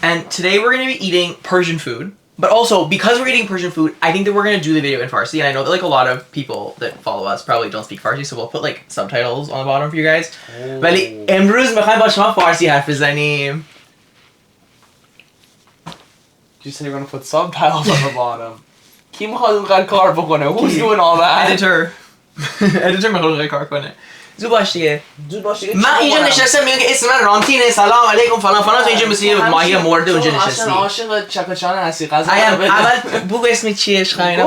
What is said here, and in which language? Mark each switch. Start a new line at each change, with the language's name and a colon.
English: And today we're going to be eating Persian food. But also, because we're eating Persian food, I think that we're going to do the video in Farsi. And I know that like a lot of people that follow us probably don't speak Farsi, so we'll put like subtitles on the bottom for you guys.
Persian: ولی امروز میخوایم با شما فارسی حرف بزنیم.
English: You say you're gonna put subtitles on the bottom.
Persian: کی میخواد اونقدر کار بکنه؟
English: Who's doing all that? Editor.
Persian: Editor میخواد کار کنه. زود باش دیگه. من اینجا نشستم میگم که اسم من رامتینه، سلام علیکم فلان فلان، تو اینجا مثل یه ماهی مرده اونجا نشستی. عاشق چکاچان هستی. غذا اول بگو اسم چیه؟ اشخاینا